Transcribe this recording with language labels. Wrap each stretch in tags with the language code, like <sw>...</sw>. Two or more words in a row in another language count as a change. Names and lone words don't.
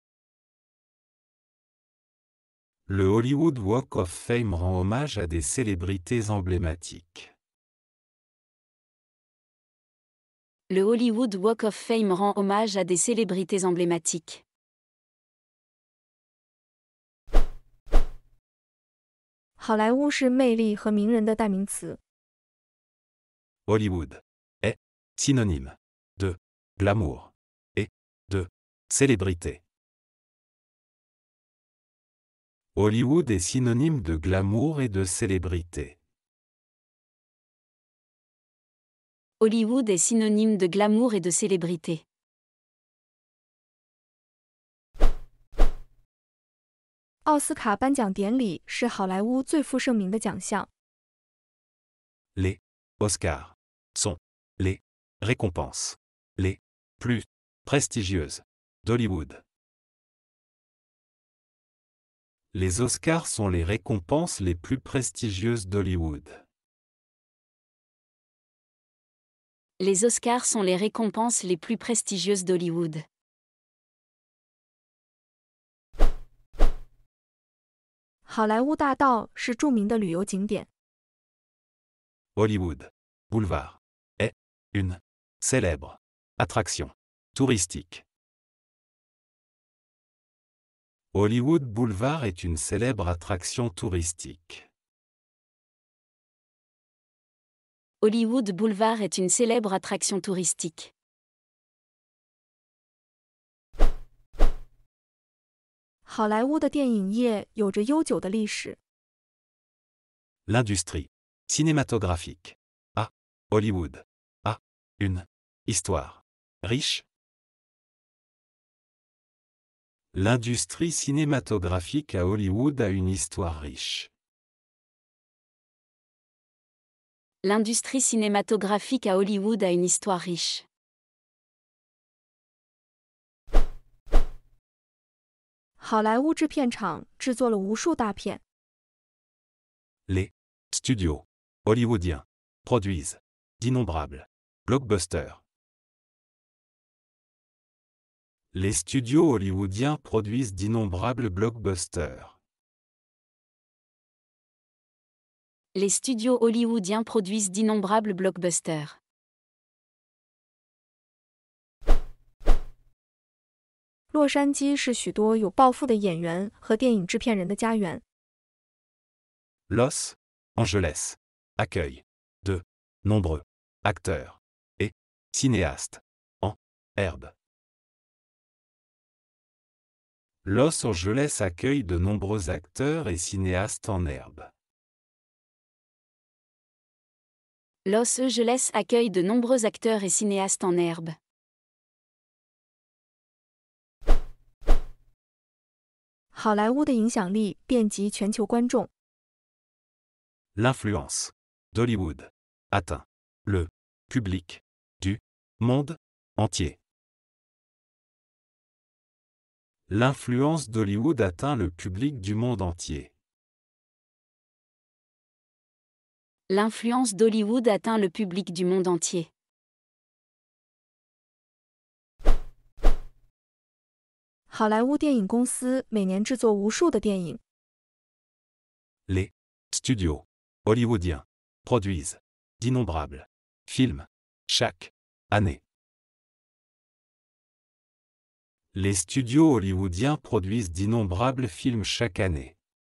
<fr>Le Hollywood Walk of Fame rend hommage à des célébrités emblématiques. Le Hollywood Walk of Fame rend hommage à des célébrités emblématiques.</fr> <zh>好莱坞是魅力和名人的代名词。</zh> <fr>Hollywood est synonyme de glamour et de célébrité. Hollywood est synonyme de glamour et de célébrité. Hollywood est synonyme de glamour et de célébrité.</fr> <zh>奥斯卡颁奖典礼是好莱坞最负盛名的奖项。</zh> <fr>Les Oscars sont les récompenses les plus prestigieuses d'Hollywood. Les Oscars sont les récompenses les plus prestigieuses d'Hollywood. Les Oscars sont les récompenses les plus prestigieuses d'Hollywood.</fr> <zh>好莱坞大道是著名的旅游景点。</zh> <fr>Hollywood Boulevard est une célèbre attraction touristique. Hollywood Boulevard est une célèbre attraction touristique. Hollywood Boulevard est une célèbre attraction touristique.</fr> <zh>好莱坞的电影业有着悠久的历史。</zh> <fr>L'industrie cinématographique à Hollywood a une histoire riche. L'industrie cinématographique à Hollywood a une histoire riche. L'industrie cinématographique à Hollywood a une histoire riche.</fr> <zh>好莱坞制片厂制作了无数大片。</zh> <fr>Les studios hollywoodiens produisent d'innombrables blockbusters. Les studios hollywoodiens produisent d'innombrables blockbusters. Les studios hollywoodiens produisent d'innombrables blockbusters.</fr> <zh>洛杉矶是许多有抱负的演员和电影制片人的家园。</zh> <fr>Los Angeles accueille de nombreux acteurs et cinéastes en herbe. Los Angeles accueille de nombreux acteurs et cinéastes en herbe. Los Angeles accueille de nombreux acteurs et cinéastes en herbe.</fr> <zh>好莱坞的影响力遍及全球观众。</zh> <fr>L'influence d'Hollywood atteint le public du monde entier. L'influence d'Hollywood atteint le public du monde entier. L'influence d'Hollywood atteint le public du monde entier.</fr> <zh>好莱坞电影公司每年制作无数的电影。</zh> <fr>Les studios hollywoodiens produisent d'innombrables films chaque année. Les studios hollywoodiens produisent d'innombrables films chaque année.</fr>